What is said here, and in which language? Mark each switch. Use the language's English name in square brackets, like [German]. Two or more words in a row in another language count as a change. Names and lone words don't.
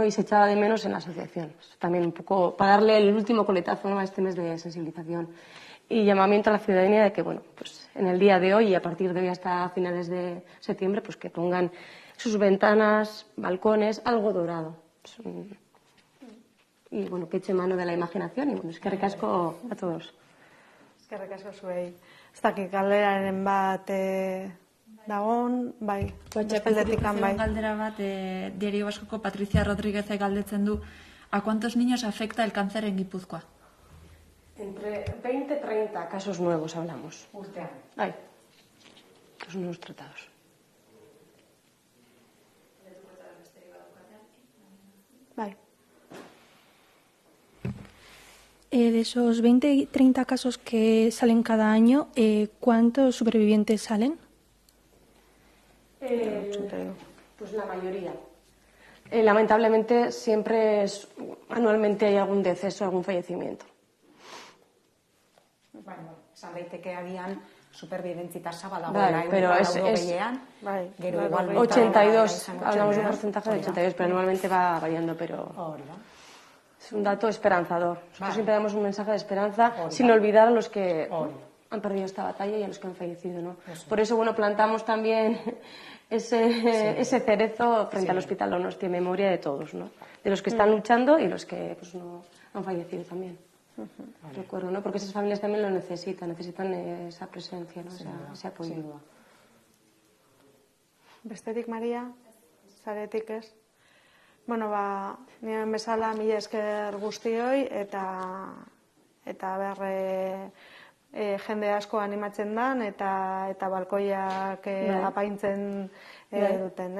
[Spanish] Y se echaba de menos en la asociación. También un poco para darle el último coletazo, ¿no?, a este mes de sensibilización. Y llamamiento a la ciudadanía de que, bueno, pues en el día de hoy y a partir de hoy hasta finales de septiembre, pues que pongan sus ventanas, balcones, algo dorado. Y bueno, que eche mano de la imaginación, y bueno, [Basque] eskerrik asko [Spanish] a todos. [Basque] Eskerrik asko zuei. Ez dakit galderaren bat dagon, bai, bestaldetikan bai. Galdera bat, Diario Vascoko Patricia Rodríguez galdetzen du, [Spanish] ¿a cuántos niños afecta el cáncer en Guipúzcoa? Entre 20 y 30 casos nuevos hablamos. [Basque] Urtean. [Spanish] Ay, casos nuevos tratados. [Basque] Bai. [Spanish] De esos 20 y 30 casos que salen cada año, ¿cuántos supervivientes salen? Pues la mayoría. Lamentablemente siempre anualmente hay algún deceso, algún fallecimiento. [Basque] Bueno, esan daiteke agian superviventzia tasa [Spanish] Vale, [Basque] badagoela, [Spanish] pero es [Basque] Bai, gero igual 82, [Spanish] hablamos de un porcentaje de 82, pero anualmente va variando, pero [Basque] Hori da. [Spanish] es un dato esperanzador. Nosotros Vale. siempre damos un mensaje de esperanza, [Basque] Hori da. [Spanish] sin olvidar a los que [Basque] Hori. [Spanish] han perdido esta batalla y a los que han fallecido, ¿no? Por eso, bueno, plantamos también ese cerezo frente al Hospital Donosti, en memoria de todos, ¿no? De los que están luchando y los que pues no han fallecido también. Recuerdo, ¿no? Porque esas familias también lo necesitan esa presencia, ¿no? Ese apoyo. [Basque] Bestetik, Maria, zaretik ez? Bueno, nien bezala mila esker guztioi, eta jende asko animatzen dan, eta balkoiak apaintzen duten, ez?